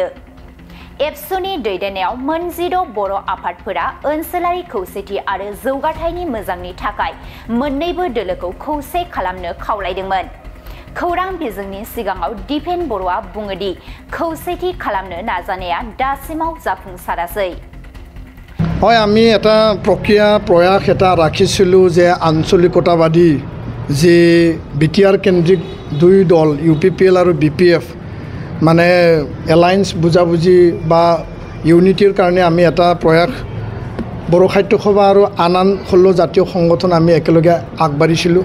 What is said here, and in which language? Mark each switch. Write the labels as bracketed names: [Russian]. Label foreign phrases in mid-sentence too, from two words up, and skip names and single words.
[Bodo] एबसुनि दैदेननायाव मोनजिद' बर' आफादफोरा ओनसोलारि खौसेथि आरो जौगाथायनि मोजांनि थाखाय मोन्नैबो दोलोखौ खौसे खालामनो खावलायदोंमोन। खौरां बिजोंनि सिगाङाव दिपेन बर'आ बुङो दि खौसेथि खालामनो नाजानाया दासिमाव जाफुंसारासै। [Assamese] হয় আমি এটা প্ৰক্ৰিয়া প্ৰয়াস এটা ৰাখিছিলোঁ যে আঞ্চলিকতাবাদী যে বিটিআৰ কেন্দ্ৰিক দুই দল ইউপিপিএল আৰু বিপিএফ মানে এলায়েন্স বুজাবুজি বা ইউনিটিৰ কাৰণে আমি এটা প্ৰয়াস বড়ো সাহিত্য সভা আৰু আন আন 16 জাতীয় সংগঠন আমি একেলগে আগবাঢ়িছিলোঁ।